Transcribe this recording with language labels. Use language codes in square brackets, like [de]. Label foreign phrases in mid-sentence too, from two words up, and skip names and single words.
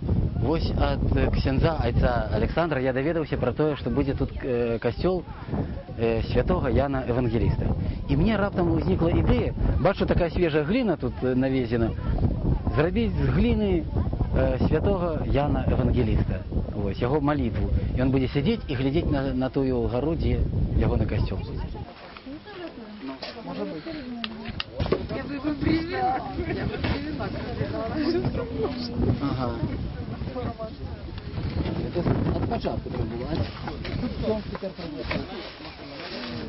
[be] Вось ад ксяндза айца Александра я даведаўся пра тое, што будзе тут касцёл святога Яна Евангеліста. І мне раптам узнікла ідэя, бачу, такая свежая гліна тут навезена, зрабіць з гліны святого Яна Евангеліста, вось, яго малітву. І ён будзе сядзець і глядзець на тую гару, дзе ягоны касцёл. [ru] Может быть. Я бы его привела. [uk] Ага. Это от початку так було, а? Тут тепер